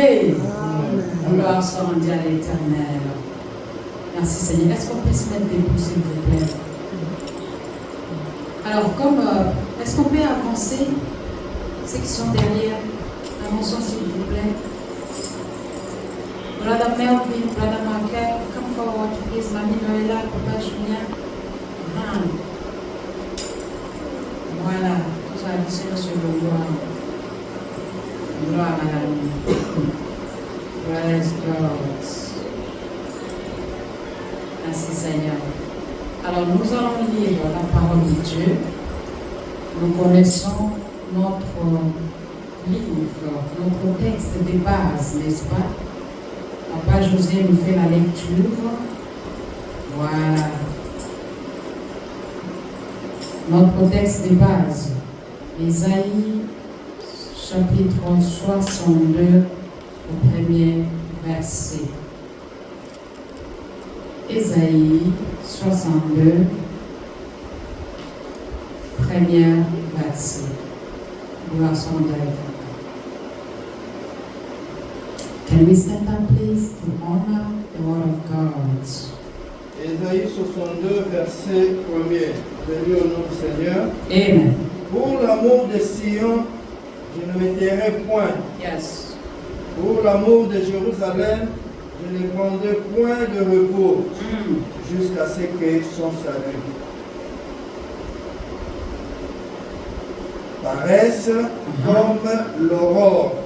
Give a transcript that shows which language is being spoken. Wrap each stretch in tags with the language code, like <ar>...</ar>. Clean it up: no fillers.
<fr>Amen. Gloire soit rendue à l'Éternel. Merci Seigneur. Est-ce qu'on peut se mettre debout, s'il vous plaît? Alors, est-ce qu'on peut avancer? Ceux qui sont derrière, avançons s'il vous plaît.</fr> <en>Brother Melvin, Brother Marquet, come forward please.</en> <fr>Mamie Noëlla, Papa Julien. Voilà, nous allons sur le gloire. Gloire à la nuit.</fr> <en>Praise God.</en> <fr>Merci Seigneur. Alors nous allons lire la parole de Dieu. Nous connaissons notre livre, notre texte de base, n'est-ce pas? Papa José nous fait la lecture. Voilà. Notre texte de base, Ésaïe, chapitre 62, au premier verset. Ésaïe 62, premier verset. Gloire soit à Dieu.</fr> <en>Can we stand up, please, to honor the word of God?</en> <fr>Ésaïe 62, verset 1er. Je lis au nom du Seigneur. Amen. Pour l'amour de Sion, je ne me tairai point.</fr> <en>Yes.</en> <fr>Pour l'amour de Jérusalem, je ne prendrai point de repos jusqu'à ce que son salut paraisse comme l'aurore.</fr>